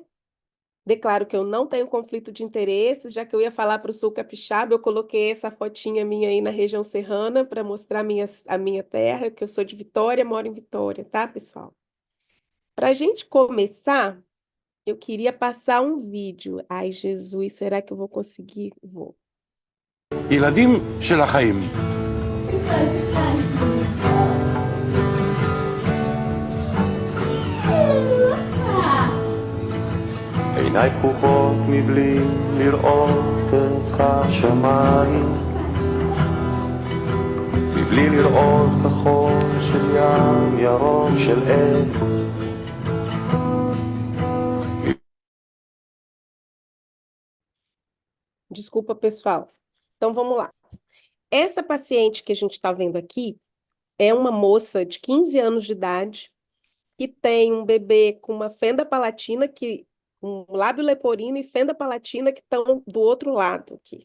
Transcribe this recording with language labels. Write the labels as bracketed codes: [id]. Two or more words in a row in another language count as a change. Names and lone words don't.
[pt] Declaro que eu não tenho conflito de interesses, já que eu ia falar para o Sul Capixaba, eu coloquei essa fotinha minha aí na região serrana para mostrar a minha terra, que eu sou de Vitória, moro em Vitória, tá, pessoal? Para a gente começar, eu queria passar um vídeo. Ai, Jesus, será que eu vou conseguir? Vou. [he] ילדים של החיים. עיניי פקוחות מבלי לראות את השמיים, מבלי לראות כחול של ים, ירוק של עץ. [pt] Desculpa, pessoal. Então, vamos lá. Essa paciente que a gente está vendo aqui é uma moça de 15 anos de idade que tem um bebê com uma fenda palatina, um lábio leporino e fenda palatina que estão do outro lado aqui.